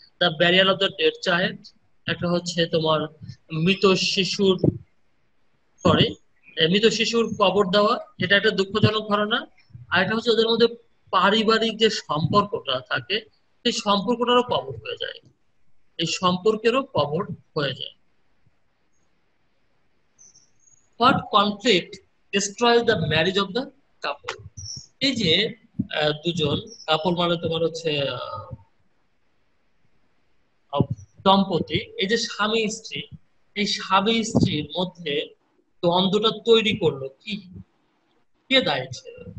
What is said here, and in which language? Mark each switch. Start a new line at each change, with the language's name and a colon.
English: the burial of the dead child,
Bangla: একটা হচ্ছে তোমার মৃত শিশুর,
English: sorry,
Bangla: মৃত শিশুর কবর দেওয়া, এটা একটা দুঃখজনক ঘটনা। আর এটা হচ্ছে ওদের মধ্যে পারিবারিক যে সম্পর্কটা থাকে, সেই সম্পর্কটারও কবর হয়ে যায়, এই সম্পর্কেরও কবর হয়ে যায়।
English: What conflict destroys the marriage of the couple?
Bangla: এই যে দুজন কাপল মানে তোমার হচ্ছে দম্পতি, এই যে স্বামী স্ত্রী, এই স্বামী স্ত্রীর মধ্যে দ্বন্দ্বটা তৈরি করলো কি, কে দায়ী ছিল?